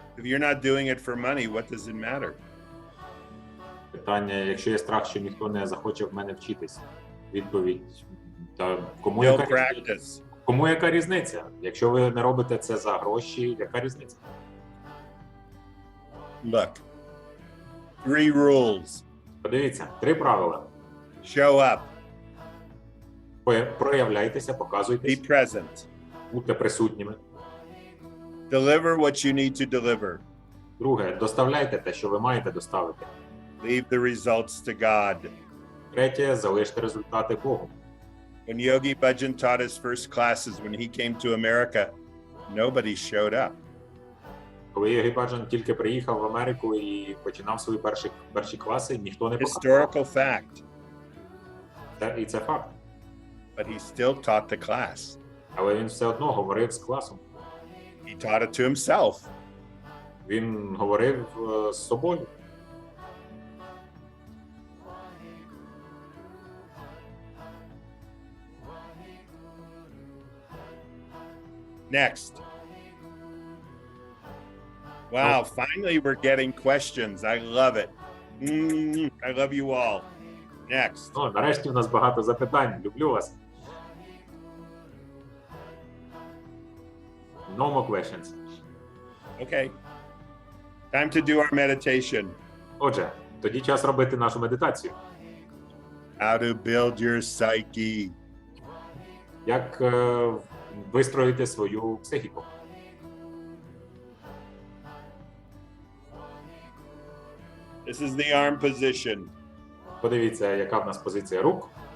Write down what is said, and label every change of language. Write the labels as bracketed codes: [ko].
[en] If you're not doing it for money, what does it matter? [uk] Питання, якщо є страх, що ніхто не захоче в мене вчитись. Відповідь, та [en] Practice. [uk] Кому яка різниця? Якщо ви не робите це за гроші, яка різниця? [en] Look, 3 rules. [uk] Подивіться, 3 правила. [en] Show up. [uk] Проявляйтеся, показуйтесь, [en] Be present. [uk] будьте присутніми. [en] Deliver what you need to deliver. [uk] Друге, доставляйте те, що ви маєте доставити. [en] Leave the results to God. [uk] Третє, залиште результати Богу. [en] When Yogi Bhajan taught his first classes when he came to America, nobody showed up. [uk] Коли Йогі Баджан тільки приїхав в Америку і починав свої перші класи, ніхто не показав. [en] Historical fact. [uk] І це факт. [en] But he still taught the class. [uk] Але він все одно говорив з класом. [en] He taught it to himself. [uk] Він говорив з собою. [en] Next. Wow, finally we're getting questions. I love it. I love you all. Next. [uk] Ну, нарешті у нас багато запитань. Люблю вас. [en] No more questions. Okay. Time to do our meditation. [uk] Отже, тоді час робити нашу медитацію. [en] How to build your psyche. [uk] Як вистроїти свою психіку. [en] This is the arm position. [uk] Подивіться, яка в нас позиція рук.